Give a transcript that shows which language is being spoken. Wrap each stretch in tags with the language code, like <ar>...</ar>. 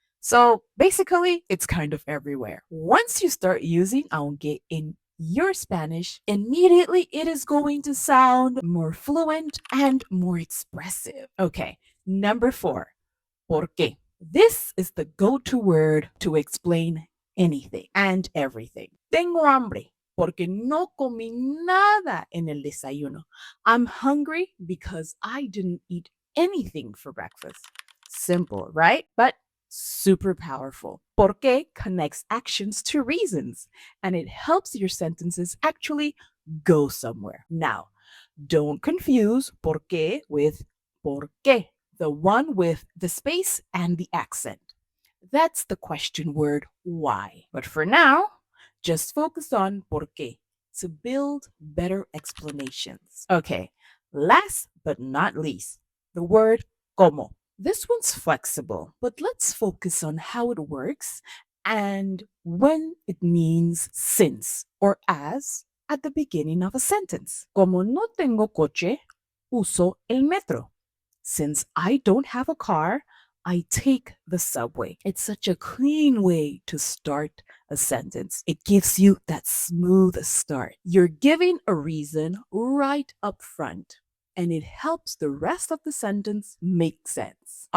<en>So basically, it's kind of everywhere. Once you start using aunque in your Spanish, immediately it is going to sound more fluent and more expressive. Okay, number 4, porque. This is the go to word to explain anything and everything.</en> <es>Tengo hambre porque no comí nada en el desayuno.</es> <en>I'm hungry because I didn't eat anything for breakfast. Simple, right? But super powerful. Porque connects actions to reasons and it helps your sentences actually go somewhere. Now, don't confuse porque with porque, the one with the space and the accent. That's the question word why. But for now, just focus on porque. to build better explanations. Okay, last but not least, the word como. This one's flexible, but let's focus on how it works and when it means since or as at the beginning of a sentence.</en> <es>Como no tengo coche, uso el metro.</es> <en>Since I don't have a car, I take the subway. It's such a clean way to start a sentence. It gives you that smooth start. You're giving a reason right up front, and it helps the rest of the sentence make sense.</en>